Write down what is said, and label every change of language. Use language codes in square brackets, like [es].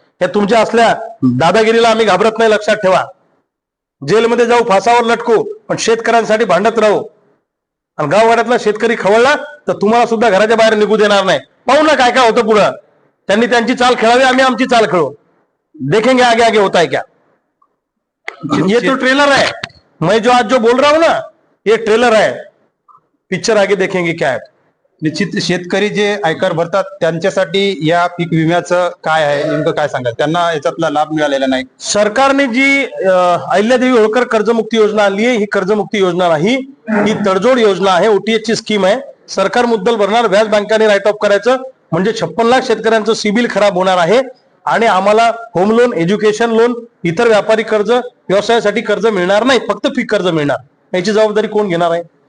[mr] हे तुमच्या असल्या दादागिरीला आम्ही घाबरत नाही, लक्षात ठेवा। जेलमध्ये जाऊ, फासावर लटकू, पण शेतकऱ्यांसाठी भांडत राहू आणि गाववाड्यातला शेतकरी खवळला तर तुम्हाला सुद्धा घराच्या बाहेर निघू देणार नाही। पाहू ना काय काय होतं पुढं। त्यांनी त्यांची चाल खेळावी, आम्ही आमची चाल खेळू, [hi] देखेंगे आगे आगे होता है क्या। ये तो ट्रेलर है, मैं जो आज जो बोल रहा हूं ना ये ट्रेलर है, पिक्चर आगे देखेंगे क्या है। [mr] निश्चित शेतकरी जे आयकर भरतात त्यांच्यासाठी या पीक विम्याचं काय आहे, नेमकं काय सांगाल? त्यांना याच्यातला लाभ मिळालेला नाही। सरकारने जी अहिल्यादेवी होळकर कर्जमुक्ती योजना आणली आहे, ही कर्जमुक्ती योजना नाही, ही तडजोड योजना आहे, OTS ची स्कीम आहे। सरकार मुद्दल भरणार, व्याज बँकांनी राईट ऑफ करायचं, म्हणजे 56 लाख शेतकऱ्यांचं सिबिल खराब होणार आहे आणि आम्हाला होम लोन, एज्युकेशन लोन, इतर व्यापारी कर्ज, व्यवसायासाठी कर्ज मिळणार नाही, फक्त पीक कर्ज मिळणार। याची जबाबदारी कोण घेणार आहे?